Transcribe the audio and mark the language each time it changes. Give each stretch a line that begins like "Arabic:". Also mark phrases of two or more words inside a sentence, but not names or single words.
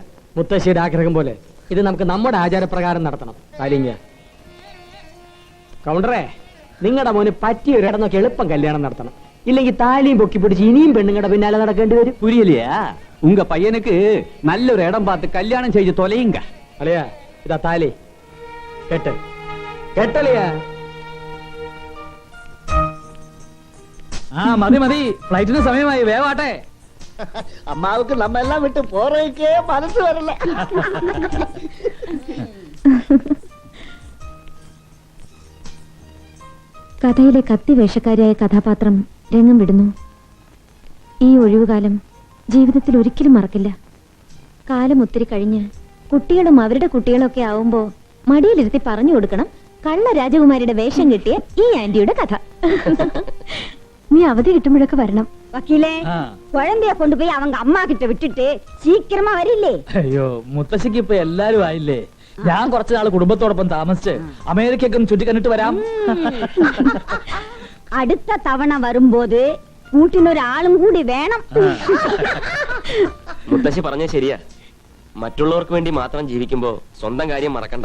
Malayalam: മുത്തശ്ശിയുടെ ആഗ്രഹം പോലെ ഇത് നമുക്ക് നമ്മുടെ ആചാരപ്രകാരം നടത്തണം. താലിങ്ങ കൗണ്ടറേ, നിങ്ങളുടെ മോന് പറ്റിയ ഒരിടം നോക്കി എളുപ്പം കല്യാണം നടത്തണം. ഇല്ലെങ്കിൽ താലിയും പൊക്കി പിടിച്ച് ഇനിയും പെണ്ണുങ്ങളുടെ പിന്നാലെ നടക്കേണ്ടി വരും.
Tamil: புரியலையா? உங்க பையனுக்கு நல்ல ஒரு இடம் பார்த்து கல்யாணம் செய்து தொலையுங்க.
Malayalam: അളിയാ, ഇതാ താലി കെട്ട്. കെട്ടളിയാ.
Tamil: மதி மதி,
Malayalam: ഫ്ലൈറ്റിന് സമയമായി, വേവാട്ടെ.
Tamil: அம்மாவுக்கு நம்ம எல்லாம் விட்டு போறதுக்கே மனசு வரல.
Malayalam: കഥയിലെ കത്തി വേഷക്കാരിയായ കഥാപാത്രം രംഗം വിടുന്നു. ഈ ഒഴിവുകാലം ജീവിതത്തിൽ ഒരിക്കലും മറക്കില്ല. കാലം ഒത്തിരി കഴിഞ്ഞ് കുട്ടികളും അവരുടെ കുട്ടികളൊക്കെ ആവുമ്പോ മടിയിലിരുത്തി പറഞ്ഞു കൊടുക്കണം കള്ള രാജകുമാരിയുടെ വേഷം കിട്ടിയ ഈ ആന്റിയുടെ കഥ. നീ അവധി കിട്ടുമ്പോഴൊക്കെ വരണം.
Tamil: வக்கீலே, குழந்தைய கொண்டு போய் அவங்க அம்மா கிட்ட விட்டுட்டு சீக்கிரமா வரிല്ലേ?
Malayalam: അയ്യോ, മുത്തശ്ശിക്ക് ഇപ്പൊ എല്ലാരും ആയില്ലേ. ഞാൻ കുറച്ചു നാൾ കുടുംബത്തോടൊപ്പം താമസിച്ച് അമേരിക്കയ്ക്കും ചുറ്റിക്കണ്ടിട്ട് വരാം. അടുത്ത തവണ വരുമ്പോത് കൂട്ടിനൊരാളും കൂടി വേണം. മുത്തശ്ശി പറഞ്ഞ ശരിയാ. മറ്റുള്ളവർക്ക് വേണ്ടി മാത്രം ജീവിക്കുമ്പോ സ്വന്തം കാര്യം മറക്കണ്ട.